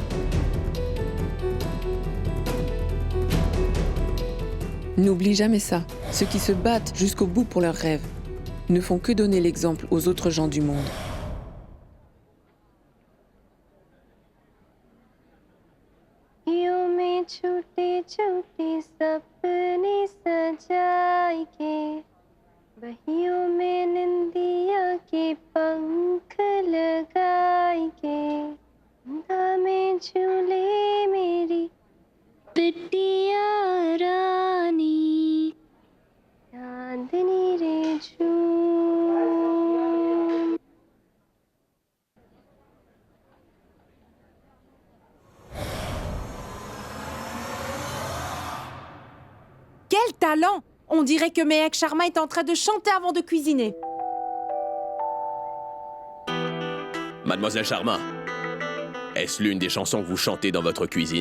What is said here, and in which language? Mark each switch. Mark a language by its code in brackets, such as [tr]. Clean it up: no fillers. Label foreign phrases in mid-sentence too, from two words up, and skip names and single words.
[fr] N'oublie jamais ça. Ceux qui se battent jusqu'au bout pour leurs rêves ne font que donner l'exemple aux autres gens du monde. [hi] बहियों में निंदिया के पंख लगाए के अंधा में झूले मेरी बिटिया रानी चांदनी रे झूम। [fr] Quel talent! On dirait que Mehek Sharma est en train de chanter avant de cuisiner. Mademoiselle Sharma, est-ce l'une des chansons que vous chantez dans votre cuisine?